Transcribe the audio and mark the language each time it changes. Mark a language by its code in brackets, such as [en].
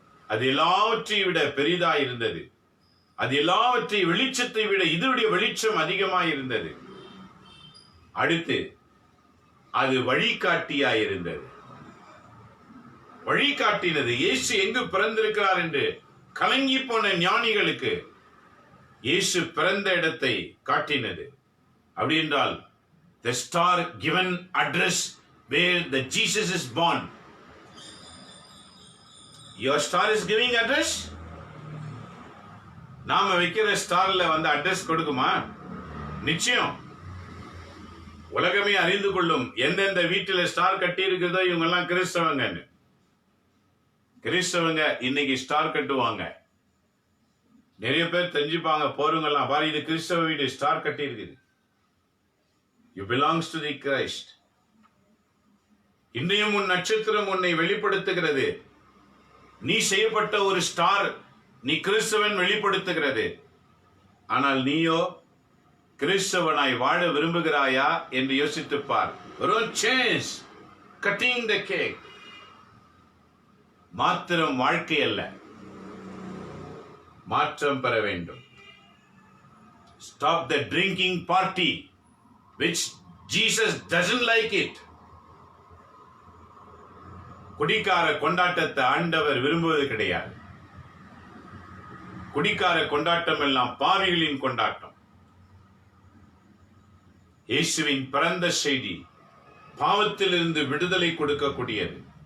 [ta] அது எல்லாவற்றையும் விட பெரிதாய் இருந்தது. அது எல்லாவற்றையும் வெளிச்சத்தை விட இதனுடைய வெளிச்சம் அதிகமாய் இருந்தது. அடுத்து அது வழிகாட்டியாய் இருந்தது. வழிகாட்டினது. இயேசு எங்கு பிறந்திருக்கிறார் என்று கலங்கி போன ஞானிகளுக்கு இயேசு பிறந்த இடத்தை காட்டினது. அப்படி என்றால் [en] the star given address where the Jesus is born. Your star is giving address. [ta] நாம வைக்கிற ஸ்டார்ல அட்ரஸ் கொடுக்குமா? நிச்சயம். உலகமே அறிந்து கொள்ளும் எந்தெந்த வீட்டில் ஸ்டார் கட்டி இருக்கிறதோ இவங்க எல்லாம் கிறிஸ்தவங்க. கிறிஸ்தவங்க இன்னைக்கு ஸ்டார் கட்டுவாங்க. நிறைய பேர் தெரிஞ்சுப்பாங்க. போறவங்கெல்லாம் பாரு, இது கிறிஸ்தவ வீடு, ஸ்டார் கட்டி இருக்குது. [en] You belongs to the Christ. [ta] இன்றையும் உன் நட்சத்திரம் உன்னை வெளிப்படுத்துகிறது. நீ செய்யப்பட்ட ஒரு ஸ்டார், நீ கிறிஸ்தவன் வெளிப்படுத்துகிறது. ஆனால் நீயோ கிறிஸ்தவனாய் வாழ விரும்புகிறாயா என்று யோசித்துப்பார். [en] change, cutting the cake [ta] மாத்திரம் வாழ்க்கை அல்ல, மாற்றம் பெற வேண்டும். [en] Stop the drinking party which Jesus doesn't like it. [ta] குடிக்கார கொண்டாட்டத்தை ஆண்டவர் விரும்புவது கிடையாது. குடிக்கார கொண்டாட்டம் எல்லாம் பாவிகளின் கொண்டாட்டம். இயேசுவின் பிறந்த செய்தி பாவத்திலிருந்து விடுதலை கொடுக்கக்கூடியது.